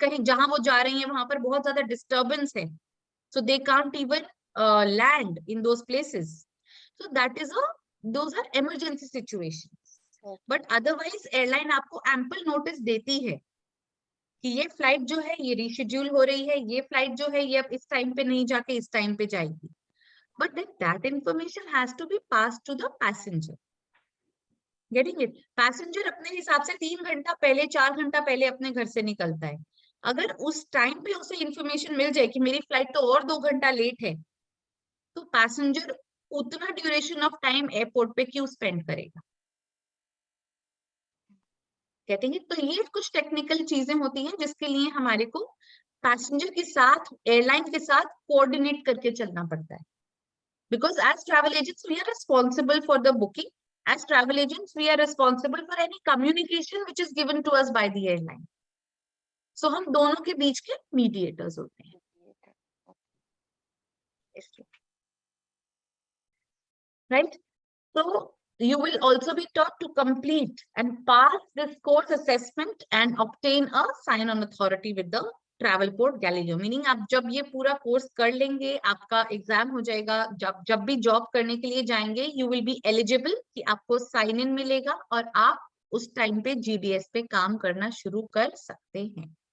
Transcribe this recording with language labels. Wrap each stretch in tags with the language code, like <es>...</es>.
<hi>कहीं जहां वो जा रही है वहां पर बहुत ज्यादा डिस्टर्बेंस है,</hi> <en>So they can't even land in those places. So that is those are emergency situations.</en> <hi>But otherwise airline आपको एम्पल नोटिस देती है कि ये फ्लाइट जो है ये रीशेड्यूल हो रही है, ये फ्लाइट जो है ये अब इस टाइम पे नहीं जाके इस टाइम पे जाएगी.</hi> <en>But then that information has to be passed to the passenger. Getting it?</en> <hi>Passenger अपने हिसाब से 3 घंटा पहले, 4 घंटा पहले अपने घर से निकलता है. अगर उस टाइम पे उसे इंफॉर्मेशन मिल जाए कि मेरी फ्लाइट तो और 2 घंटा लेट है, तो पैसेंजर उतना ड्यूरेशन ऑफ टाइम एयरपोर्ट पे क्यों स्पेंड करेगा?</hi> <en>Getting it?</en> <hi>तो ये कुछ टेक्निकल चीजें होती हैं जिसके लिए हमारे को पैसेंजर के साथ, एयरलाइन के साथ कोऑर्डिनेट करके चलना पड़ता है.</hi> <en>Because as travel agents, we are responsible for the booking. As travel agents, we are responsible for any communication which is given to us by the airline.</en> <hi>So हम दोनों के बीच के mediators होते हैं.</hi> <en>Right? So you will also be taught to complete and pass this course assessment and obtain a sign on authority with the Travelport Galileo.</en> <hi>Meaning आप जब ये पूरा कोर्स कर लेंगे, आपका एग्जाम हो जाएगा, जब भी जॉब करने के लिए जाएंगे,</hi> <en>you will be eligible</en> <hi>कि आपको साइन इन मिलेगा और आप उस टाइम पे जीडीएस पे काम करना शुरू कर सकते हैं.</hi>